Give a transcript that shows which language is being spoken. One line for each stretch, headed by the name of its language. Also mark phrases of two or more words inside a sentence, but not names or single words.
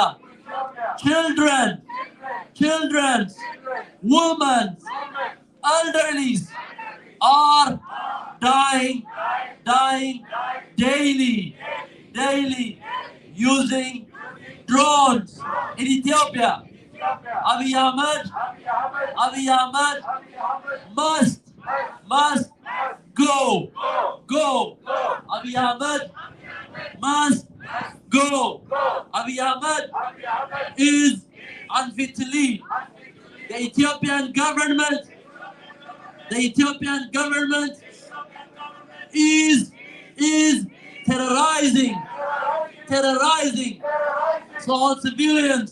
English: Children, women, elderlies are dying daily using drones in Ethiopia. Abiy Ahmed must go. Abiy Ahmed must go. Abiy Ahmed is unfit to lead. The Ethiopian government is terrorizing all civilians.